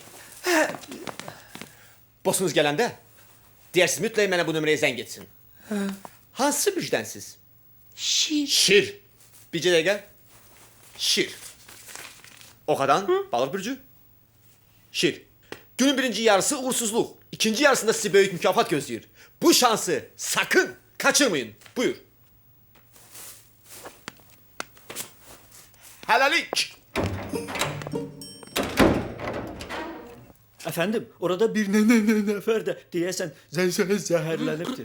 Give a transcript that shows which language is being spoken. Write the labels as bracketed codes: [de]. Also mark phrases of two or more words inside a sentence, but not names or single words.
[az] Bossunuz gələndə, deyərsiniz mütləq mənə bu nömrəyə zəng etsin. Hansı müjdənsiz? Şir. Bircə dəqiqə. Şir. Oxadan, balıq bürcü. Şir. Günün birinci yarısı uğursuzluq, ikinci yarısında sizi böyük mükafat gözləyir. [tr] Bu şansı sakın kaçırmayın. [az] Buyur. Hələlik. [tr] Efendim, orada bir nefer de diyesen zehirlenipti.